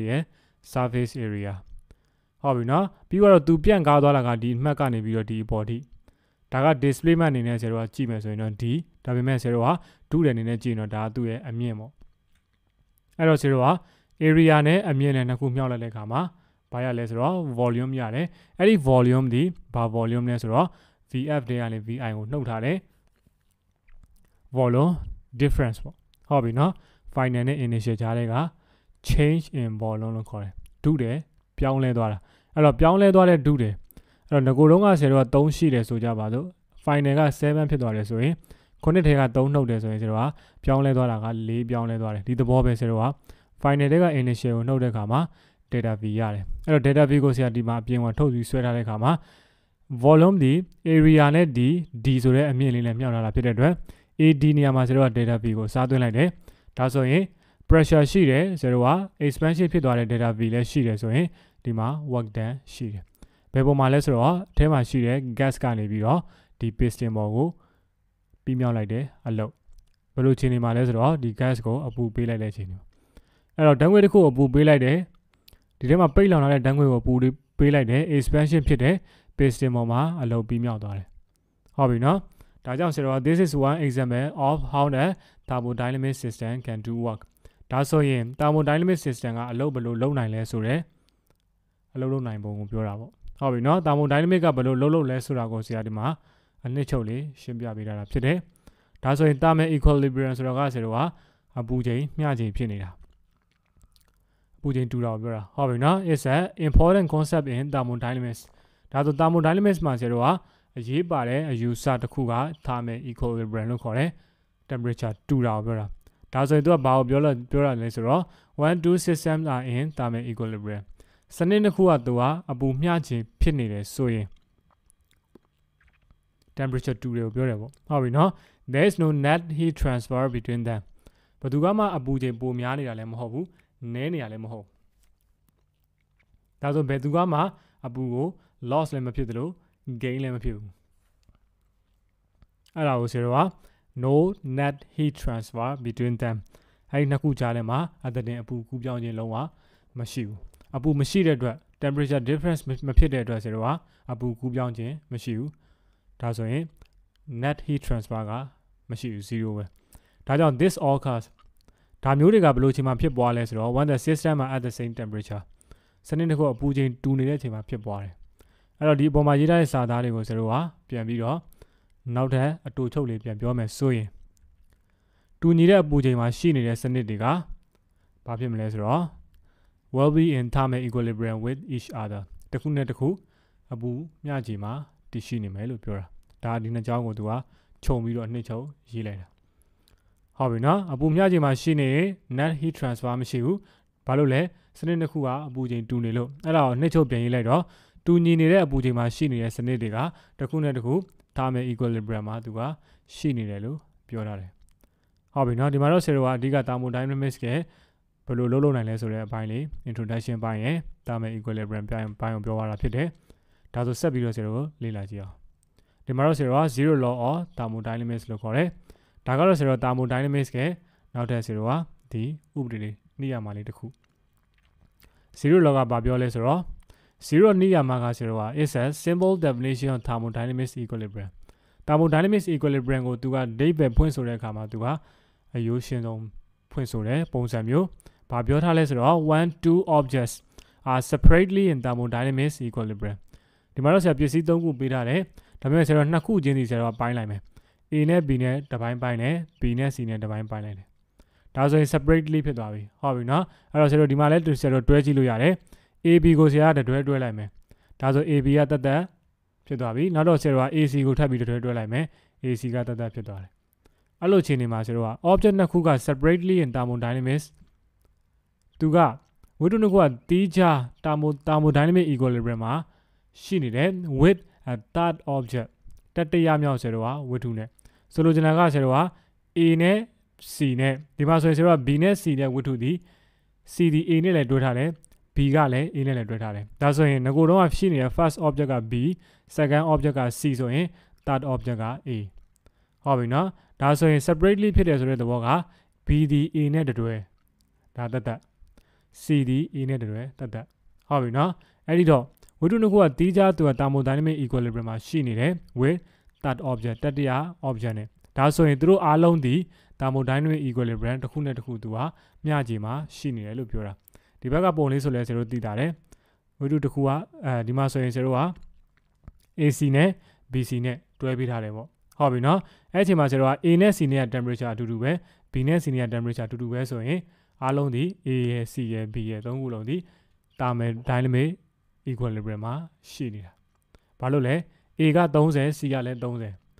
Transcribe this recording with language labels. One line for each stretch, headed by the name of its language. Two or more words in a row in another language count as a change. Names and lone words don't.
Burmese: လေးရဲ့
English: surface area
Burmese: ဟုတ်ပြီနော်ပြီးတော့သူပြန့်ကားသွားတာကဒီအမှတ်ကနေပြီးတော့ဒီအပေါ်ထိဒါက displacement အနေနဲ့ဆရာတို့ကကြည့်မယ်ဆိုရင်တော့ဒီဒါပေမဲ့ဆရာတို့ကဒုတယ်အနေနဲ့ကြည့်ရင်တော့ဒါကသူ့ရဲ့အမြင့်ပေါ့အဲ့တော့ဆရာတို့က area နဲ့အမြင့်နဲ့နှစ်ခုမြောက်လိုက်တဲ့အခါမှာဘာရလဲဆိုတော့ volume ရတယ်အဲ့ဒီ volume ဒီဘာ volume လဲဆိုတော့ VF တွေကနေ VI ကိုနှုတ်ထားတယ်
English: volume difference
Burmese: ပေါ့ဟုတ်ပြီနော် final နဲ့ initial ကြားတဲ့က
English: change in volume
Burmese: လို့ခေါ်တယ်ဒုတယ်ပြောင်းလဲသွားတာအဲ့တော့ပြောင်းလဲသွားတဲ့ဒုတယ်အဲ့တော့ငကိုတုံးကဆရာတို့က3ရှိတယ်ဆိုကြပါစို့ final က7ဖြစ်သွားတယ်ဆိုရင်9ထဲက3နှုတ်တယ်ဆိုရင်ဆရာတို့ကပြောင်းလဲသွားတာက4ပြောင်းလဲသွားတယ်ဒီသဘောပဲဆရာတို့က final တွေက initial ကိုနှုတ်တဲ့အခါမှာ data v ရတယ်အဲ့တော့ data v ကိုဆရာဒီမှာအ ပြင်ကထုတ်ပြီးဆွဲထားတဲ့အခါမှာ volume ဒီ area နဲ့ဒီ d ဆိုတဲ့အမြင့်လေးနဲ့မြောက်လာတာဖြစ်တဲ့အတွက် AD နေရာမှာဆရာတို့က data v ကိုစားသွင်းလိုက်တယ်ဒါဆိုရင် pressure ရှိတယ်ဆရာတို့က expansion ဖြစ်သွားတဲ့ data v လည်းရှိတယ်ဆိုရင်ဒီမှာ
English: work done
Burmese: ရှိတယ်ဘယ်ပေါ်မှာလဲဆိုတော့အထဲမှာရှိတဲ့ gas ကနေပြီးတော့ဒီ piston ပေါ် ကိုပြီးမြောက်လိုက်တယ်အလုပ်ဘယ်လိုခြေနေမှာလဲဆိုတော့ဒီ gas ကိုအပူပေးလိုက်တဲ့ခြေနေအဲ့တော့ဓာတ်ငွေတစ်ခုကိုအပူပေးလိုက်တယ်ဒီထဲမှာပိတ်လောင်လာတဲ့ဓာတ်ငွေကိုအပူပေးလိုက်တယ် expansion ဖြစ်တဲ့ piston ပေါ်မှာအလုပ် ပြီးမြောက်သွားတယ်ဟုတ်ပြီနော်ဒါကြောင့်ဆိုတော့
English: this is one example of how the thermodynamic system can do work
Burmese: ဒါဆိုရင်
English: thermodynamic system
Burmese: ကအလုပ်ဘယ်လိုလုပ်နိုင်လဲဆိုတော့အ လုပ်လုပ်နိုင်ပုံကိုပြောတာပေါ့ဟုတ်ပြီနော် thermodynamic ကဘယ်လိုလုပ်လဲဆိုတာကိုဆရာဒီမှာအနှစ်ချုပ်လေးရှင်းပြပေးတာဖြစ် တယ်ဒါဆိုရင်
English: thermal equilibrium
Burmese: ဆိုတော့ကဆိုတော့အပူချိန်မျှချိန်ဖြစ်နေတာအပူချိန်တူတာကိုပြောတာဟုတ်ပြီနော်
English: it's an important concept in thermodynamics
Burmese: ဒါဆို thermodynamics မှာဆိုတော့အရေးပါတဲ့အယူဆတစ်ခုက
English: thermal equilibrium
Burmese: လို့ခေါ်တယ် temperature တူတာကိုပြောတာဒါဆိုရင်သူကဘာကိုပြောတာလဲဆိုတော့
English: one two systems are in thermal equilibrium
Burmese: စနစ်တစ်ခုကသူကအပူမျှချိန်ဖြစ်နေတယ်ဆိုရင် temperature တူတယ်ကိုပြောတယ်ပေါ့ဟုတ်ပြီနော်
English: there is no net heat transfer between them
Burmese: ဘယ်သူကမှအပူချိန်ပိုများနေတာလည်းမဟုတ်ဘူးနည်းနေတာလည်းမဟုတ်ဒါဆိုဘယ်သူကမှအပူကို loss လည်းမဖြစ်သလို gain လည်းမဖြစ်ဘူးအဲ့ဒါကိုဆိုတော့
English: no net heat transfer between them
Burmese: အဲ့ဒီနှစ်ခုကြားထဲမှာအသက်တင်အပူကူးပြောင်းခြင်းလုံးဝမရှိဘူးအပူမရှိတဲ့အတွက်
English: temperature difference
Burmese: မဖြစ်တဲ့အတွက်ဆိုတော့ အပူကူးပြောင်းခြင်းမရှိဘူးဒါဆိုရင်
English: net heat transfer
Burmese: ကမရှိဘူး0ပဲဒါကြောင့်
English: this occurs
Burmese: ဒါမျိုးတွေကဘယ်လိုအချိန်မှာဖြစ်ပွားလဲဆိုတော့
English: when the system are at the same temperature
Burmese: စနစ်တစ်ခုအပူချိန်တူနေတဲ့အချိန်မှာဖြစ်ပွားတယ်အဲ့တော့ဒီအပေါ်မှာရေးထားတဲ့စာသားတွေကိုဆိုတော့ ပြန်ပြီးတော့နောက်ထပ်အတူချုပ်လေးပြန်ပြောမယ်ဆိုရင်တူညီတဲ့အပူချိန်မှာရှိနေတဲ့စနစ်တွေကဘာဖြစ်မလဲဆိုတော့
English: will be in thermal equilibrium with each other
Burmese: တစ်ခုနဲ့တစ်ခုအပူမျှချိန်မှာ တည်ရှိနေမယ်လို့ပြောတာဒါဒီနှစ်ကြောင်းကိုသူကခြုံပြီးတော့နှစ်ချုပ်ရေးလိုက်တာဟုတ်ပြီနော်အပူမျှချိန်မှာရှိနေ
English: net heat transfer
Burmese: မရှိဘူးဘာလို့ လဲစနစ်တစ်ခုကအပူချိန်တူနေလို့အဲ့ဒါကိုနှစ်ချုပ်ပြန်ရေးလိုက်တော့တူညီနေတဲ့အပူချိန်မှာရှိနေတဲ့စနစ် တွေကတစ်ခုနဲ့တစ်ခု
English: thermal equilibrium
Burmese: မှာသူကရှိနေတယ်လို့ပြောထားတယ်ဟုတ်ပြီနော်ဒီမှာတော့ဆရာကအဓိက thermodynamics ကဘယ်လိုလုပ်နိုင်လဲဆိုတဲ့အပိုင်းလေး introduction ပိုင်းရယ် thermal equilibrium ပိုင်းကိုပြောရတာဖြစ်တယ်ဒါဆိုဆက်ပြီးတော့ဆရာတို့လေ့လာကြည့်အောင်ဒီမှာတော့ဆရာက
English: zero law of thermodynamics
Burmese: လို့ခေါ်တယ်ဒါကတော့ဆရာ thermodynamics ကနောက်ထပ်ဆရာကဒီဥပဒေလေးနှိယာမှာလေးတစ်ခု
English: zero law
Burmese: ကဘာပြောလဲဆိုတော့ zero နှိယာမှာကဆရာက
English: is a simple definition of thermodynamics equilibrium thermodynamics equilibrium
Burmese: ကိုသူကဒိဗ္ဗယ်ဖွင့်ဆို တဲ့အခါမှာသူကအယိုးရှင်းဆုံးဖွင့်ဆိုတဲ့ပုံစံမျိုးဘာပြောထားလဲဆိုတော့
English: one two objects are separately in thermodynamics equilibrium
Burmese: ဒီမှာတော့ဆရာပစ္စည်း၃ခုပေးထားတယ်ဒါပေမဲ့ဆရာနှစ်ခုချင်းစီဆရာပိုင်းလိုက်မယ် A နဲ့ B နဲ့တစ်ပိုင်းပိုင်းတယ် B နဲ့ C နဲ့တစ်ပိုင်းပိုင်းလိုက်တယ်ဒါဆိုရင် separately ဖြစ်သွားပြီဟုတ်ပြီနော်အဲ့တော့ဆရာတို့ဒီမှာလဲဆရာတို့တွဲကြည့်လို့ရတယ် AB ကိုဆရာကတွဲလိုက်မယ်ဒါ ဆို AB ကတက်တက်ဖြစ်သွားပြီနောက်တော့ဆရာတို့က AC ကိုထပ်ပြီးတွဲလိုက်မယ် AC ကတက်တက်ဖြစ်သွားတယ်အဲ့လိုချိန်နေမှာဆရာတို့က object နှစ်ခုက
English: separately in thermodynamics
Burmese: သူကဝတ္ထုနှစ်ခုကတီးခြား
English: thermodynamic equilibrium
Burmese: မှာရှိနေတယ်
English: with a third object
Burmese: တတိယမြောက်ဆရာတို့ကဝတ္ထုနဲ့ဆိုလိုချင်တာကဆရာတို့က A နဲ့ C နဲ့ဒီမှာဆိုရင်ဆရာတို့က B နဲ့ C နဲ့ဝတ္ထုဒီ C ဒီ A နဲ့လည်းတွဲထား တယ် B ကလည်း A နဲ့လည်းတွဲထားတယ်ဒါဆိုရင်ငကိုတော့ရှိနေတဲ့
English: first object
Burmese: က B
English: second object
Burmese: က C ဆိုရင်
English: third object
Burmese: က A ဟုတ်ပြီနော်ဒါဆိုရင် separately ဖြစ်တယ်ဆိုတဲ့သဘောက B ဒီ A နဲ့ တွဲဒါတက် C ဒီ A နဲ့တွဲတက်ဟုတ်ပြီနော်အဲ့ဒီတော့ဝတ္ထုနှစ်ခုကတီးခြားသူက
English: thermodynamic equilibrium
Burmese: မှာရှိနေတယ်
English: with third object
Burmese: တတိယ object နဲ့ဒါဆိုရင်သူတို့အားလုံးဒီ
English: thermodynamic equilibrium
Burmese: တစ်ခုနဲ့တစ်ခုသူကမျှခြေမှာရှိနေတယ်လို့ပြောတာဒီဘက်ကပုံလေးဆိုလဲဆရာတို့သိတာတယ်ဝတ္ထုတစ်ခုကဒီမှာဆိုရင်ဆရာတို့က AC နဲ့ BC နဲ့တွဲပေးထားတယ်ပေါ့ဟုတ်ပြီနော်အဲ့ဒီအချိန်မှာဆရာတို့က A နဲ့ C နဲ့ temperature အတူတူပဲ B နဲ့ C နဲ့ temperature အတူတူပဲဆိုရင်အားလုံးဒီ A ရဲ့ C ရဲ့ B ရဲ့သုံးခုလုံးဒီ
English: thermodynamic equilibrium
Burmese: မှာရှိနေတာဘာလို့လဲ A က30 C ကလည်း30